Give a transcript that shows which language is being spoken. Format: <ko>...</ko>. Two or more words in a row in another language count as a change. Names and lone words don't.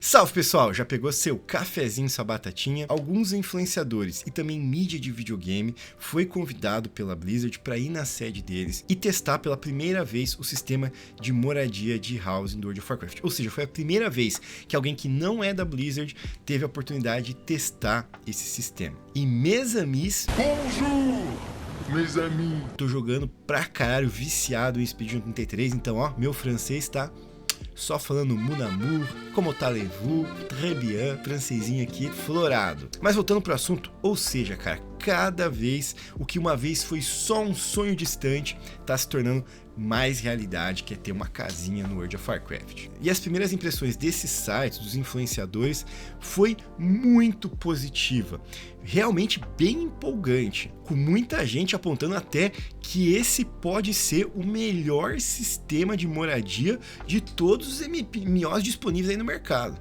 <pt>Salve pessoal, já pegou seu cafezinho, sua batatinha? Alguns influenciadores e também mídia de videogame foi convidado pela Blizzard para ir na sede deles e testar pela primeira vez o sistema de moradia de housing do World of Warcraft. Ou seja, foi a primeira vez que alguém que não é da Blizzard teve a oportunidade de testar esse sistema.</pt> <fr>E mes amis,</fr> <pt>tô jogando pra caralho, viciado em Expedition 33, então ó, meu francês tá só falando</pt> <fr>mon amour,</fr> <pt>como</pt> <fr>allez-vous, très bien,</fr> <pt>francesinho aqui, florado. Mas voltando pro assunto, ou seja, cara, cada vez o que uma vez foi só um sonho distante tá se tornando mais realidade, que é ter uma casinha no World of Warcraft. E as primeiras impressões desses sites, dos influenciadores, foi muito positiva, realmente bem empolgante, com muita gente apontando até que esse pode ser o melhor sistema de moradia de todos os MMOs disponíveis aí no mercado.</pt>